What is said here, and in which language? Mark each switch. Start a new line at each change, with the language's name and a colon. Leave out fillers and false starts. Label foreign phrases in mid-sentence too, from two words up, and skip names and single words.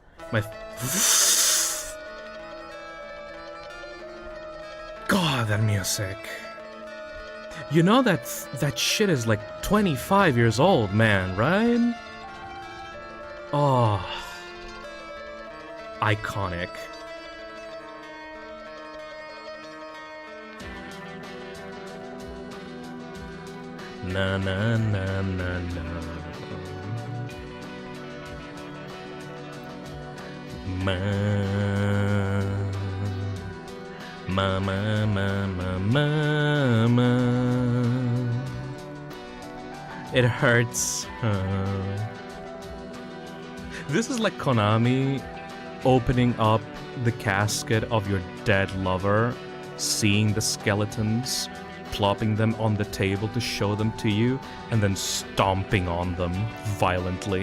English: God, that music. You know that shit is like 25 years old, man, right? Oh. Iconic. Na na na na na. Mama. It hurts. This is like Konami opening up the casket of your dead lover, seeing the skeletons, plopping them on the table to show them to you, and then stomping on them violently.